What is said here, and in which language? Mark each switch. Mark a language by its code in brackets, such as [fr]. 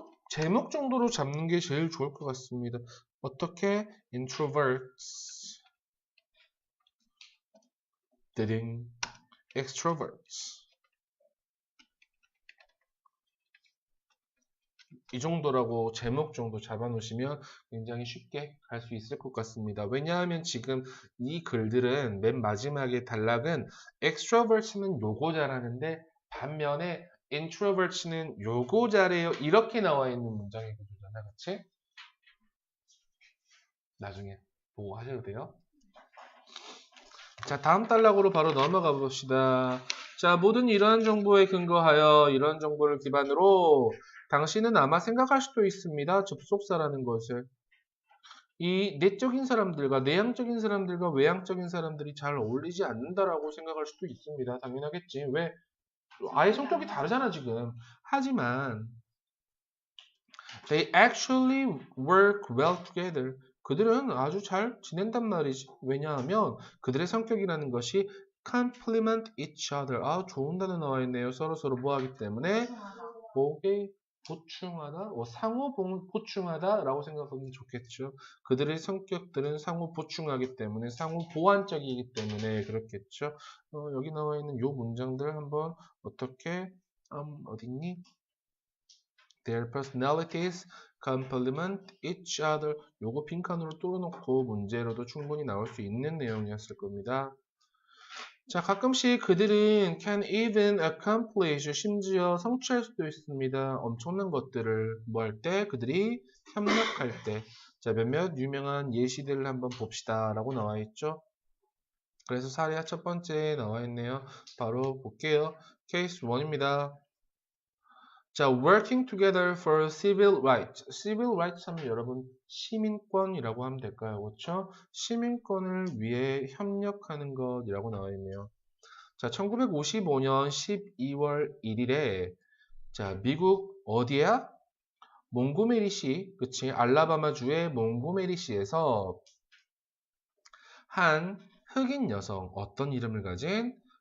[ko] 제목 정도로 잡는 게 제일 좋을 것 같습니다. 어떻게 introverts, 드딩, extroverts. 이 정도라고 제목 정도 잡아놓으시면 굉장히 쉽게 갈 수 있을 것 같습니다. 왜냐하면 지금 이 글들은 맨 마지막에 단락은 extrovert는 요거 잘하는데 반면에 introvert는 요거 잘해요. 이렇게 나와 있는 문장이거든요. 그치? 나중에 보고 하셔도 돼요. 자, 다음 단락으로 바로 넘어가 봅시다. 자, 모든 이러한 정보에 근거하여 이런 정보를 기반으로 당신은 아마 생각할 수도 있습니다. 접속사라는 것을. 이 내적인 사람들과 내향적인 사람들과 외향적인 사람들이 잘 어울리지 않는다라고 생각할 수도 있습니다. 당연하겠지. 왜? 아예 성격이 다르잖아, 지금. 하지만 [en] they actually work well together. [ko] 그들은 아주 잘 지낸단 말이지. 왜냐하면 그들의 성격이라는 것이 [en] complement each other. [ko] 아, 좋은 단어 나와 있네요. 서로 뭐 하기 때문에 복에 보충하다, 상호 보충하다라고 생각하면 좋겠죠. 그들의 성격들은 상호 보충하기 때문에 상호 보완적이기 때문에 그렇겠죠. 여기 나와 있는 요 문장들 한번 어떻게 어딨니? [en] Their personalities complement each other. [ko] 요거 빈칸으로 뚫어놓고 문제로도 충분히 나올 수 있는 내용이었을 겁니다. 자, 가끔씩 그들은 [en] can even accomplish, [ko] 심지어 성취할 수도 있습니다. 엄청난 것들을 뭐 할 때? 그들이 협력할 때. 자, 몇몇 유명한 예시들을 한번 봅시다. 라고 나와 있죠. 그래서 사례가 첫 번째에 나와 있네요. 바로 볼게요. 케이스 1입니다. [en] 자, working together for civil rights. [ko] civil rights 하면 여러분 시민권이라고 하면 될까요? 그렇죠? 시민권을 위해 협력하는 것이라고 나와 있네요. 자, 1955년 12월 1일에 자, 미국 어디야? 몽고메리시, 그치? 알라바마주의 몽고메리시에서 한 흑인 여성, 어떤 이름을 가진?